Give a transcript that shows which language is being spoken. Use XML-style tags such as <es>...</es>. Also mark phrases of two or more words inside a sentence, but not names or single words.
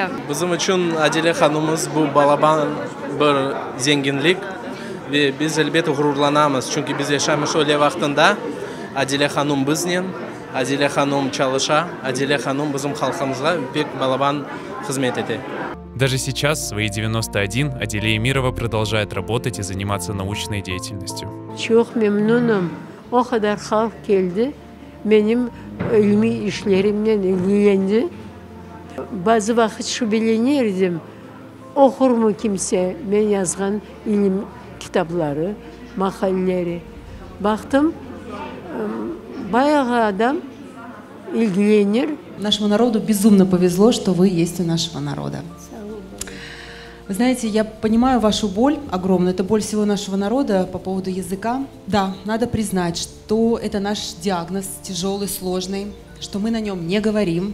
<crh>Bizim için Adelya Hanım'ız bu balaban bir zenginlik ve biz elbette gururlanamız. Çünkü biz yaşamış öyle vaktinde Adelya Hanım bizden, Adelya Hanım çalışa, Adelya Hanım bizim halkımıza pek balaban hizmet etti.</crh> <ru>Даже сейчас, в свои 91, Аделя Эмирова продолжает работать и заниматься научной деятельностью.</ru> <crh>Çok memnunum. O kadar halk geldi. Benim ilmi işlerimden ilgilendi. Bazı vakit şüphelenirdim. Okur mu kimse ben yazgan ilim kitapları, makaleleri. Baktım, bayağı adam ilgilenir.</crh> <ru>Нашему народу безумно повезло, что вы есть у нашего народа. Вы знаете, я понимаю вашу боль огромную, это боль всего нашего народа по поводу языка. Да, надо признать, что это наш диагноз тяжелый, сложный, что мы на нем не говорим.</ru>